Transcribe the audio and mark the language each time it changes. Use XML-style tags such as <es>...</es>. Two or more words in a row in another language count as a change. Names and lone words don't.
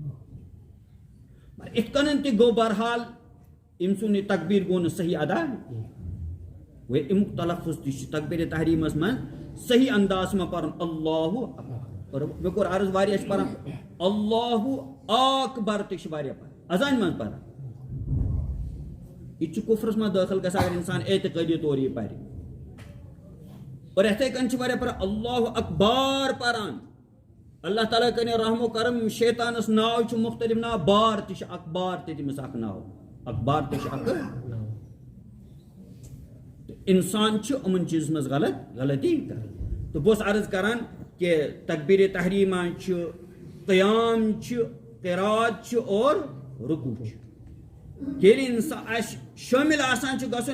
<ks>اتھ کٔنن تہِ گوٚو بہرحال أمۍ سُنٛد یہِ تکبیر گوٚو نہٕ صحیح ادا وے امیُک تلفظ تہِ چھُ تکبیر تحریمس منٛز صحیح انداز منٛز پرُن اللہ اور مےٚ کوٚر عرض واریاہ چھِ پران</ks> <ar>اللہ اکبر</ar> <ks>تہِ چھِ واریاہ پران اذانہِ منٛز پران یہ چھُ کفرس منٛز دٲخل گژھان اگر انسان اعتقٲدی طور یہِ پرِ اور یِتھَے کٔنۍ چھِ واریاہ پران</ks> <ar>اللہ اکبر</ar> <ks>پران</ks> <ar>اللہ تعالیٰ</ar> <ks>کرے رحم و کرم شیطانس ناو چھُ مختلف ناو بار تہِ چھُ اکھ بار تہِ تٔمِس اکھ ناو اکبار تہِ چھُ اکھ انسان چھُ یِمن چیٖزس منٛز غلطی کران تو بہٕ اوسُس عرض کران کہ تکبیر تحریمہ چھُ قیام چھُ قرات چھُ اور رکوع چھُ ییٚلہِ انسان اسہِ شٲمِل آسان چھُ گژھُن</ks>